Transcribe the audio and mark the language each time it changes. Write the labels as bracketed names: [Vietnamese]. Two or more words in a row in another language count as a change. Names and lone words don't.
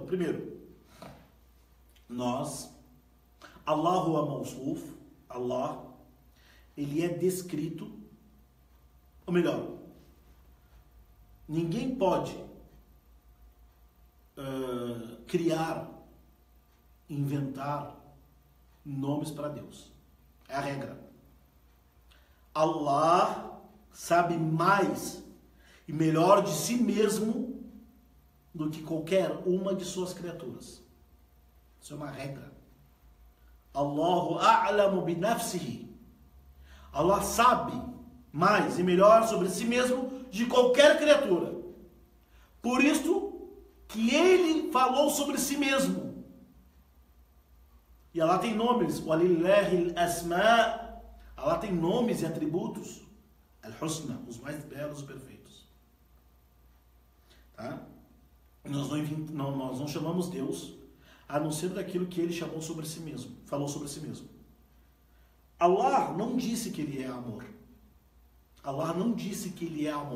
[Portuguese] Primeiro, [Arabic] الله الموصوف, Allah, [Portuguese] ele é descrito, ou melhor, ninguém pode criar, inventar nomes para Deus. É a regra. Allah sabe mais e melhor de si mesmo do que qualquer uma de suas criaturas. Isso é uma regra. [Arabic] الله أعلم بنفسه. [Portuguese] Allah sabe mais e melhor sobre si mesmo de qualquer criatura. Por isso que ele falou sobre si mesmo. E Allah tem nomes. [Arabic] ولله الأسماء'. [Portuguese] Allah tem nomes e atributos. Al-husna, os mais belos e perfeitos. Tá? Nós não chamamos Deus a não ser daquilo que ele chamou sobre si mesmo, falou sobre si mesmo. Allah não disse que ele é amor. Allah não disse que ele é amor.